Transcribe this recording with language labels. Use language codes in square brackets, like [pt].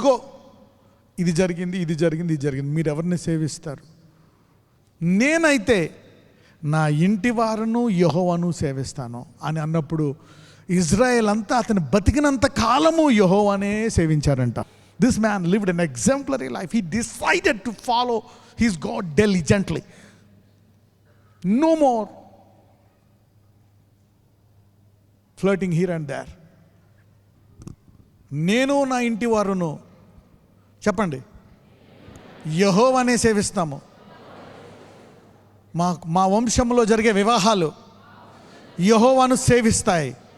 [te] ఇదిగో ఇది జరిగింది, ఇది జరిగింది, ఇది జరిగింది. మీరు ఎవరిని సేవిస్తారు? నేనైతే నా ఇంటి వారును యెహోవాను సేవిస్తాను అని అన్నప్పుడు ఇజ్రాయెల్ అంతా అతను బతికినంత కాలము యెహోవానే సేవించారంట. [en] This man lived an exemplary life. He decided to follow his God diligently. No more flirting here and there. [te] నేను నా ఇంటి వారును చెప్పండి యెహోవానే సేవిస్తాము. మా వంశంలో జరిగే వివాహాలు యెహోవాను సేవిస్తాయి.